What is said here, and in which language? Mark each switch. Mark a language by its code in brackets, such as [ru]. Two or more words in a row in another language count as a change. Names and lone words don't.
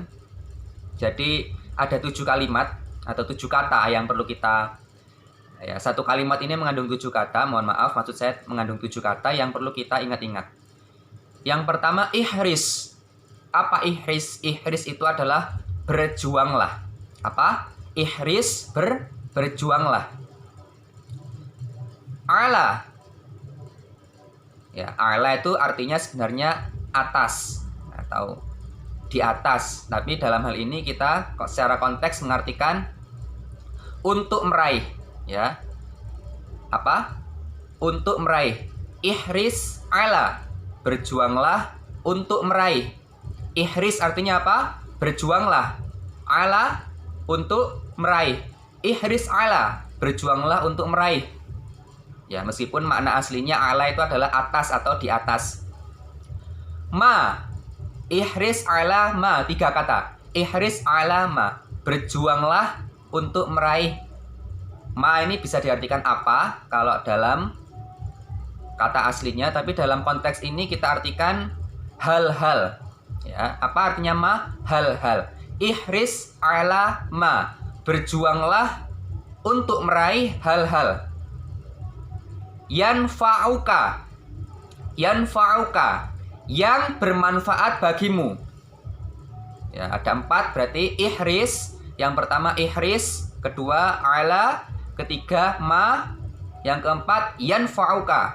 [id] Jadi ada 7 kalimat atau 7 kata yang perlu kita ya, satu kalimat ini mengandung 7 kata, mohon maaf, maksud saya mengandung 7 kata yang perlu kita ingat-ingat. Yang pertama, ihris. Apa ihris? Ihris itu adalah berjuanglah. Apa? Ihris, berjuanglah. Ala. Ya, ala itu artinya sebenarnya atas atau di atas. Tapi dalam hal ini kita secara konteks mengartikan untuk meraih. Ya, apa? Untuk meraih. [ar] احرص على, [id] berjuanglah untuk meraih. Ihris artinya apa? Berjuanglah. Ala, untuk meraih. [ar] احرص على, [id] berjuanglah untuk meraih. Ya, meskipun makna aslinya ala itu adalah atas atau di atas. [ar] ما احرص على ما, [id] 3 kata. [ar] احرص على ما, [id] berjuanglah untuk meraih. Ma ini bisa diartikan apa kalau dalam kata aslinya, tapi dalam konteks ini kita artikan hal-hal. Ya, apa artinya ma? Hal-hal. [ar] احرص على ما, [id] berjuanglah untuk meraih hal-hal. [ar] ينفعك ينفعك, [id] yang bermanfaat bagimu. Ya, ada 4 berarti ihris. Yang pertama ihris, kedua ala, ketiga ma, yang keempat yanfa'uka.